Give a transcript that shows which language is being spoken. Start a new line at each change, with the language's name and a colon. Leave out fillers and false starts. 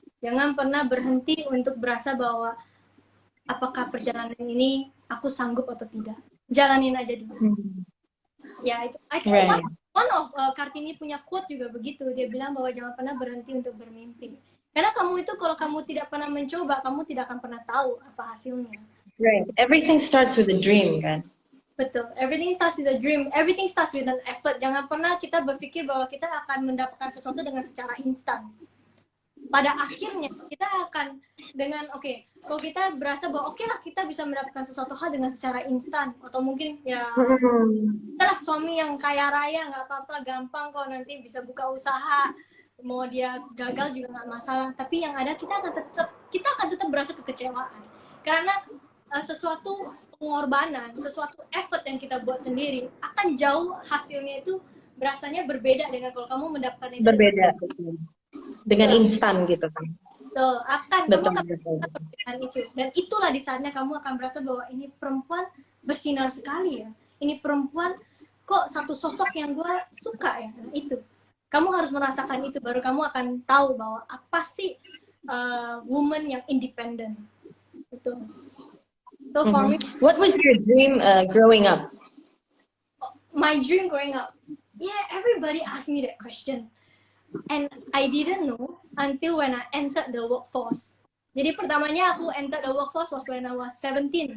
Indonesian: Jangan pernah berhenti untuk berasa bahwa apakah perjalanan ini aku sanggup atau tidak. Jalanin aja dulu. Ya, itu.
English: I think one of
Indonesian: Kartini punya quote juga begitu. Dia bilang bahwa jangan pernah berhenti untuk bermimpi. Karena kamu itu kalau kamu tidak pernah mencoba, kamu tidak akan pernah tahu apa hasilnya.
English: Right. Everything starts with a dream,
Indonesian: kan? Betul.
English: Everything starts with a dream. Everything starts with an effort.
Indonesian: Jangan pernah kita berpikir bahwa kita akan mendapatkan sesuatu dengan secara instan. Pada akhirnya kita akan dengan kalau kita berasa bahwa lah kita bisa mendapatkan sesuatu hal dengan secara instan, atau mungkin ya adalah suami yang kaya raya, nggak apa-apa, gampang kok, nanti bisa buka usaha, mau dia gagal juga nggak masalah. Tapi yang ada kita akan tetap berasa kekecewaan karena sesuatu pengorbanan, sesuatu effort yang kita buat sendiri akan jauh hasilnya itu berasanya berbeda dengan kalau kamu mendapatkan itu berbeda dengan instan gitu kan. Kamu akan dengan itu, dan itulah di saatnya kamu akan berasa bahwa ini perempuan bersinar sekali ya, ini perempuan kok satu sosok yang gue suka ya. Nah, itu kamu harus merasakan itu, baru kamu akan tahu bahwa apa sih woman yang independent itu.
English: So for me, what was your dream growing up? My dream growing up, yeah, everybody asked me that question. And I didn't know until when I entered the workforce.
Indonesian: Jadi pertamanya aku
English: entered the workforce was when I was 17.